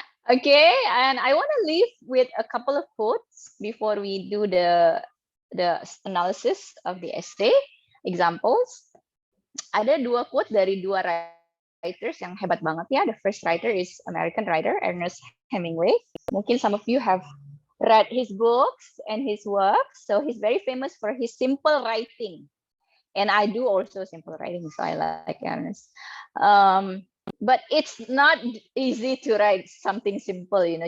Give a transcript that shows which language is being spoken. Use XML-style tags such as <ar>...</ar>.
<en>Okay, and I want to leave with a couple of quotes before we do the analysis of the essay examples.</en> <id>Ada dua quote dari dua writers yang hebat banget ya.</id> <en>The first writer is American writer Ernest Hemingway.</en> <id>Mungkin</id> <en>some of you have read his books and his works. So he's very famous for his simple writing. And I do also simple writing, so I like Ernest. But it's not easy to write something simple, you know.</en>